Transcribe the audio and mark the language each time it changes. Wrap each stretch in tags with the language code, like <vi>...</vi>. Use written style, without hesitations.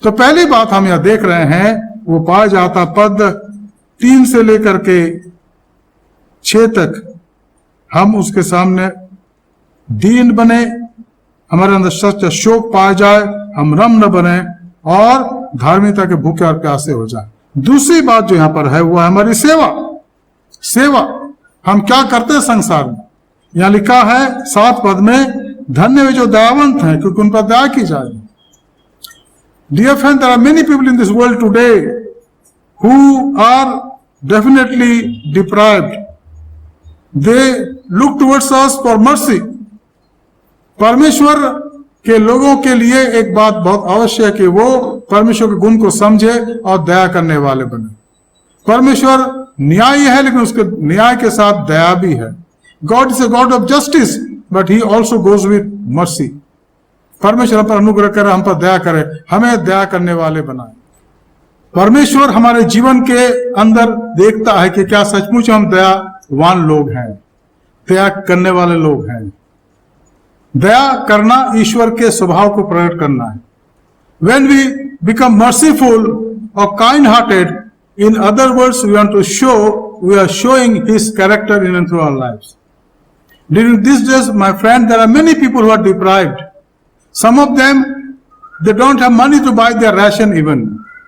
<hi>तो पहली बात हम यह देख रहे हैं वो पाया जाता पद 3 से लेकर के 6 तक, हम उसके सामने दीन बने, हमारे अंदर सच्चा शोक पाया जाए, हम नम्र बने और धार्मिकता के भूखे और प्यासे हो जाए। दूसरी बात जो यहां पर है वो है हमारी सेवा। सेवा हम क्या करते हैं संसार में? यहां लिखा है 7 पद में, धन्य वे जो दयावंत हैं क्योंकि उन पर दया की जाएगी।</hi> <en>Dear friend, there are many people in this world today who are definitely deprived. They look towards us for mercy.</en> <hi>परमेश्वर के लोगों के लिए एक बात बहुत आवश्यक है कि वो परमेश्वर के गुण को समझे और दया करने वाले बने। परमेश्वर न्यायी है, लेकिन उसके न्याय के साथ दया भी है।</hi> <en>God is a God of justice, but he also goes with mercy.</en> <hi>परमेश्वर हम पर अनुग्रह करे, हम पर दया करे, हमें दया करने वाले बनाए। परमेश्वर हमारे जीवन के अंदर देखता है कि क्या सचमुच हम दयावान लोग हैं, दया करने वाले लोग हैं। दया करना ईश्वर के स्वभाव को प्रकट करना है.</hi> <en>When we become merciful or kind-hearted, in other words, we want to show, we are showing His character in and through our lives. During these days, my friend, there are many people who are deprived. Some of them, they don't have money to buy their ration even.</en>